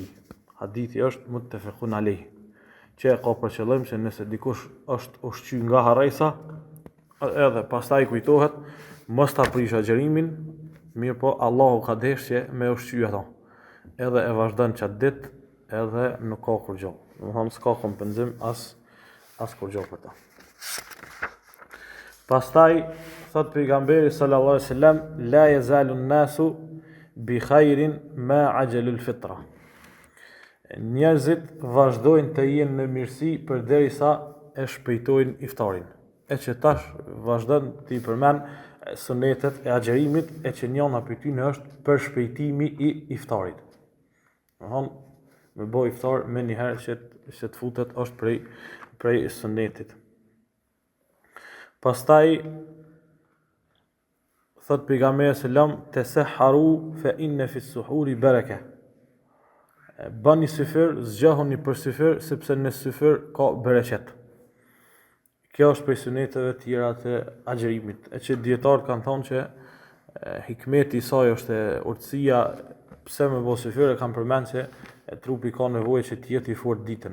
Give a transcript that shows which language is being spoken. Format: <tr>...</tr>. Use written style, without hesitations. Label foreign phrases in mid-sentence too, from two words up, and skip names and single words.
<sq>Hadithi është</sq> <ar>متفق عليه.</ar> <sq>Që ka për qëllim se nëse dikush është ushqy nga harresa, edhe pastaj kujtohet, mos ta prish agjerimin, mirë po Allahu ka deshur që me ushqy ato. Edhe e vazhdon çat ditë, edhe nuk ka kurrë. Domethënë s'ka kompenzim as kurrë për ta. Pastaj thot pejgamberi</sq> <ar>صلى الله عليه وسلم لا يزال الناس بخير ما عجلوا الفطر.</ar> <sq>Njerëzit vazhdojnë të jenë në mirësi përderisa e shpejtojnë iftarin. E që tash vazhdon të i përmend sunetet e agjerimit e që njëna për ty në është për shpejtimi i iftarit. Me bo iftar me njëherë që të futet është prej sunetit. Pastaj thot pejgamberi</sq> <ar>سلم تسحروا فإن في السحور بركة.</ar> <sq>Bani syfër, zgjahuni për syfër sepse në syfër ka bereqet. Kjo është prej suneteve të tjera të agjerimit, e që dietarët kanë thonë që hikmeti i saj është urtësia pse me bo syfër e kanë përmend se trupi ka nevojë që të jetë i fortë ditën.</sq>